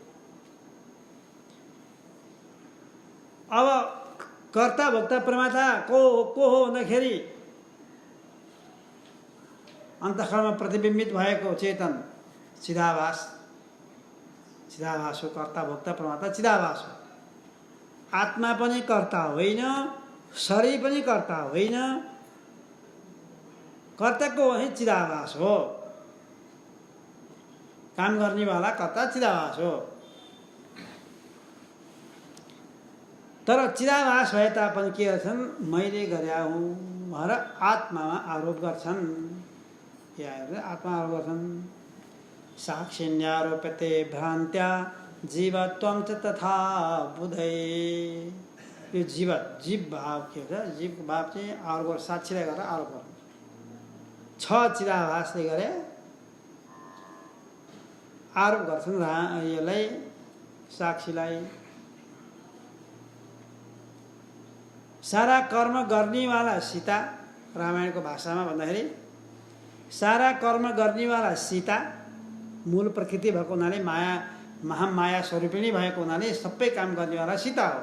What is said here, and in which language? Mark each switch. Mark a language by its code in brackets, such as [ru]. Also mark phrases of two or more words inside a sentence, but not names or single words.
[ne] अब कर्ता भोक्ता प्रमाता को हो भन्दाखेरि अन्तःकरणमा प्रतिबिम्बित भएको चेतन चिदाभास हो। कर्ता भोक्ता प्रमाता चिदाभास हो। आत्मा पनि कर्ता होइन, शरीर पनि कर्ता होइन। कर्ताको वही चिदाभास हो। काम गर्नेवाला कर्ता चिदाभास हो। तर चिदाभास भए तापनि के गर्छन्? मैले गरे हुँ भनेर आत्मामा आरोप गर्छन्। आत्मा आरोप गर्छन्। [sa] साक्षिण्यारोप्यते भ्रान्त्या जीवत्वं च तथा बुधै। [ne] यो जीव भाव के हुन्छ? जीवको भाव चाहिँ आरोप गरेर, साक्षीलाई गरेर आरोप गर्नु छ। चिदाभासले गरे आरोप गर्छन् यसलाई, साक्षीलाई। सारा कर्म गर्नेवाला सीता, रामायणको भाषामा भन्दाखेरि सारा कर्म गर्नेवाला सीता मूल प्रकृति भएको हुनाले, महामाया स्वरूपिणी भएको हुनाले सबै काम गर्नेवाला सीता हो।